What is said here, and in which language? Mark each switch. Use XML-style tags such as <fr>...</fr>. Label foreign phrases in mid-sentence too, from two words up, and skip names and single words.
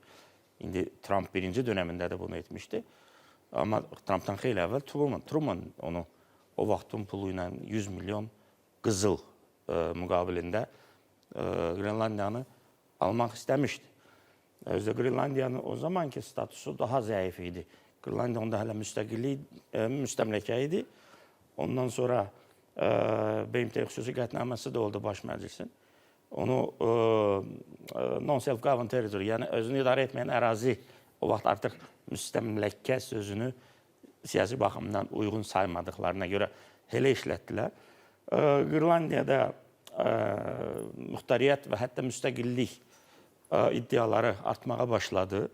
<az>İndi Trump birinci dönəmində də bunu etmişdi. Amma Trump'dan xeyli əvvəl Truman onu o vaxtın pulu ilə 100 milyon qızıl müqabilində Qrenlandiyanı almaq istəmişdi. Özdə Qrenlandiyanın o zamanki statusu daha zəif idi. Qrenlandiya onda hələ müstəmləkə idi. Ondan sonra BMT xüsusi qətnaməsi də oldu baş məclisin.</az> <en>Onu non-self-governed territory,</en> <az>yəni özünü idarə etməyən ərazi o vaxt artıq müstəmləkə sözünü siyasi baxımdan uyğun saymadıqlarına görə elə işlətdilər. Qrenlandiyada muxtariyyət və hətta müstəqillik iddiaları artmağa başladı.</az>